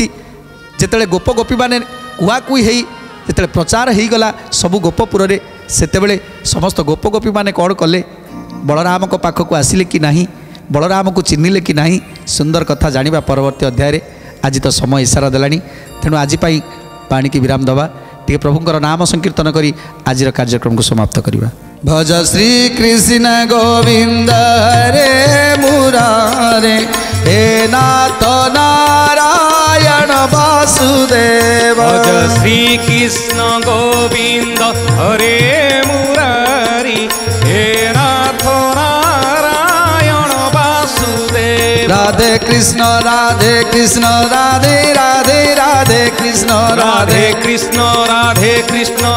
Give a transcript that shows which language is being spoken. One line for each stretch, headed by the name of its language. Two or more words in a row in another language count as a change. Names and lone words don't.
Odia: ଯେତେବେଳେ ଗୋପଗୋପୀମାନେ କୁହାକୁହି ହେଇ ଯେତେବେଳେ ପ୍ରଚାର ହୋଇଗଲା ସବୁ ଗୋପପୁରରେ, ସେତେବେଳେ ସମସ୍ତ ଗୋପଗୋପୀମାନେ କ'ଣ କଲେ, ବଳରାମଙ୍କ ପାଖକୁ ଆସିଲେ କି ନାହିଁ, ବଳରାମକୁ ଚିହ୍ନିଲେ କି ନାହିଁ, ସୁନ୍ଦର କଥା ଜାଣିବା ପରବର୍ତ୍ତୀ ଅଧ୍ୟାୟରେ। ଆଜି ତ ସମୟ ଇସାରା ଦେଲାଣି, ତେଣୁ ଆଜି ପାଇଁ ପାଣିକି ବିରାମ ଦେବା, ଟିକେ ପ୍ରଭୁଙ୍କର ନାମ ସଂକୀର୍ତ୍ତନ କରି ଆଜିର କାର୍ଯ୍ୟକ୍ରମକୁ ସମାପ୍ତ କରିବା।
Sanskrit: भज श्री कृष्ण गोविंद हरे मुरारे, हे नाथ नारायण वासुदेव। भज श्री कृष्ण गोविंद हरे मुरारी, हे नाथ नारायण वासुदेव। राधे कृष्ण राधे कृष्ण राधे राधे राधे कृष्ण राधे कृष्ण राधे कृष्ण